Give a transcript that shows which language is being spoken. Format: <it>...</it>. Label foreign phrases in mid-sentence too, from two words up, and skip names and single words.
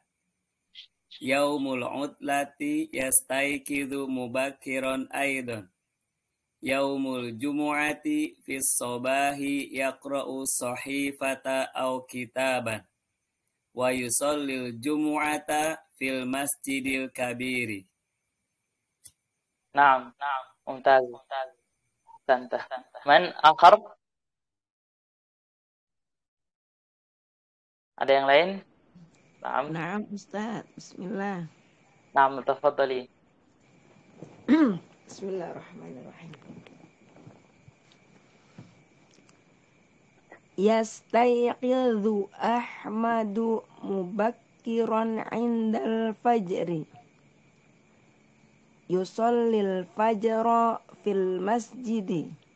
<ar>يوم العطلة يستيقظ مبكرا أيضا. يوم الجمعة في الصباح يقرأ صحيفة أو كتابا. ويصلي الجمعة في المسجد الكبير. نعم ممتاز. أحسنت. من آخر؟</ar> <id>Ada yang lain?</id> <ar>نعم. نعم أستاذ. بسم الله. نعم تفضلي. Bismillahirrahmanirrahim. يستيقظ أحمد مبكرا عند الفجر. يصلي الفجر في المسجد.</ar>